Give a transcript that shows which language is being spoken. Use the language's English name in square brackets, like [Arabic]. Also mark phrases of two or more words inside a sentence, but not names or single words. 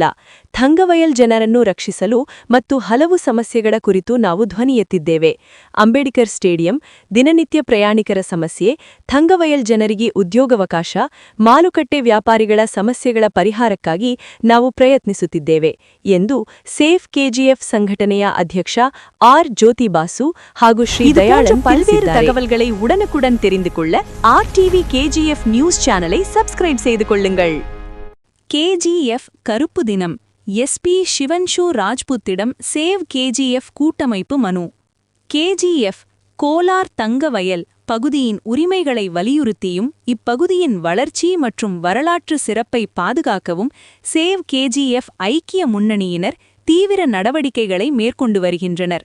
[Kannada] ಥಂಗವಯಲ್ ಜನರನ್ನು ರಕ್ಷಿಸಲು ಮತ್ತು ಹಲವು ಸಮಸ್ಯೆಗಳ ಕುರಿತು ನಾವು ಧ್ವನಿ ಎತ್ತಿದ್ದೇವೆ. ಅಂಬೇಡ್ಕರ್ ಸ್ಟೇಡಿಯಂ, ದಿನನಿತ್ಯ ಪ್ರಯಾಣಿಕರ ಸಮಸ್ಯೆ, ಥಂಗವಯಲ್ ಜನರಿಗೆ ಉದ್ಯೋಗಾವಕಾಶ, ಮಾರುಕಟ್ಟೆ ವ್ಯಾಪಾರಿಗಳ ಸಮಸ್ಯೆಗಳ ಪರಿಹಾರಕ್ಕಾಗಿ ನಾವು ಪ್ರಯತ್ನಿಸುತ್ತಿದ್ದೇವೆ ಎಂದು ಸೇಫ್ ಕೆಜಿಎಫ್ ಸಂಘಟನೆಯ ಅಧ್ಯಕ್ಷ ஆர் ஜோதி பாசு ಹಾಗೂ ಶ್ರೀ ದಯಾಳನ್ [Tamil] பல்வேறு தகவல்களை உடனுக்குடன் தெரிந்து கொள்ள ஆர்டிவி கேஜிஎஃப் நியூஸ் சேனலை சப்ஸ்கிரைப் செய்து கொள்ளுங்கள். கேஜிஎஃப் கருப்பு தினம். எஸ்பி ಶಿವಾಂಶು ராஜ்புத்திடம் சேவ் கேஜிஎஃப் கூட்டமைப்பு மனு. கேஜிஎஃப் கோலார் தங்கவயல் பகுதியின் உரிமைகளை வலியுறுத்தியும் இப்பகுதியின் வளர்ச்சி மற்றும் வரலாற்று சிறப்பை பாதுகாக்கவும் சேவ் கேஜிஎஃப் ஐக்கிய முன்னணியினர் தீவிர நடவடிக்கைகளை மேற்கொண்டு வருகின்றனர்.